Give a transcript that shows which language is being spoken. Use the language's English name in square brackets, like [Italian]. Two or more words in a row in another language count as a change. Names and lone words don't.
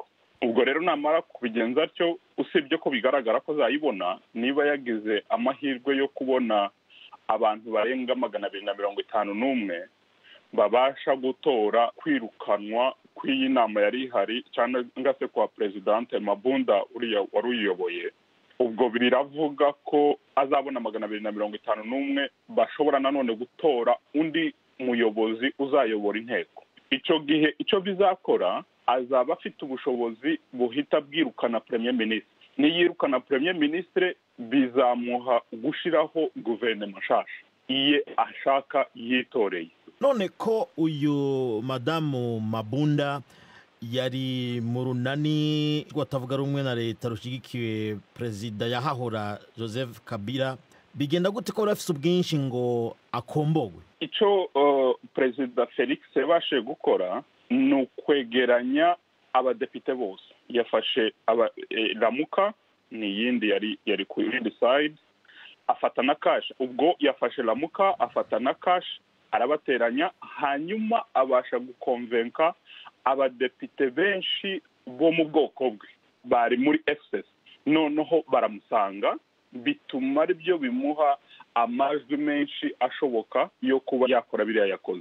[Kinyarwanda] Ubwo rero namara kubigenza atyo, usibye ko bigaragara ko azayibona, niba yagize amahirwe yo kubona abantu barenga 251 babasha gutora kwirukanwa kw'iyi nama yari ihari cyangwa ngase kwa Presidente Mabunda uriya waruyoboye, ubwo biravuga ko azabona 251 bashobora nanone gutora undi muyobozi uzayobora inteko. Icyo gihe icyo bizakora, azaba afite ubushobozi buhita bwirukana [French] Premier Ministre. [Kinyarwanda] Niyirukana [French] Premier Ministre [Kinyarwanda] bizamuha gushiraho guverinoma nshasha iye ashaka yitoreye. [Rundi] None ko uyu madamu Mabunda yari mu runani rwatavuga rumwe na leta rushigikiwe perezida yahahora Joseph Kabila, bigenda gute ko rafise ubwinshi ngo akombogwe? Ico Perezida Felix yabashe gukora ni ukwegeranya abadepite bose. [Kinyarwanda] Yafashe Lamuka, ni yindi yari ku yindi side, afata na Kash. Ubwo yafashe Lamuka, afata na Kash, arabateranya, hanyuma abasha gukonvenka abadepite benshi bo mu bwoko bwe bari muri FCS. Noneho baramusanga, bituma ari byo bimuha amajwi menshi ashoboka yo kuba yakora biriya yakoze.